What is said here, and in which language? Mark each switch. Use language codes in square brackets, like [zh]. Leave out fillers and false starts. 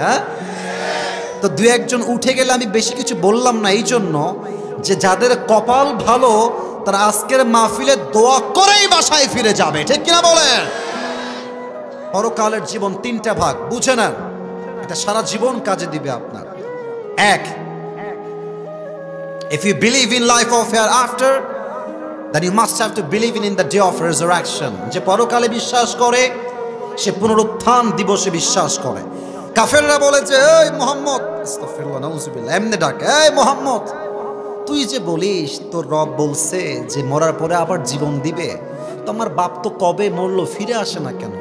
[bn] হ্যাঁ, তো 2-1 জন উঠে গেলে আমি বেশি কিছু বললাম না, এই জন্য যে যাদের কপাল ভালো তারা আজকের মাহফিলে দোয়া করেই বাসায় ফিরে যাবে। ঠিক কিনা বলেন? পরকালের জীবন 3টা ভাগ, বুঝে নেন, এটা সারা জীবন কাজে দিবে আপনার। [en] 1, if you believe in life of hereafter, then you must have to believe in the day of resurrection. [bn] যে পরকালে বিশ্বাস করে সে পুনরুত্থান দিবসে বিশ্বাস করে। কাফেররা বলে যে এই মুহাম্মদ, আস্তাগফিরুল্লাহ, নাউযুবিল্লাহ, এমনি ডাকে, এই মুহাম্মদ তুই যে বলিস তোর রব বলছে যে মরার পরে আবার জীবন দিবে, তো আমার বাপ তো কবে মরলো, ফিরে আসে না কেন?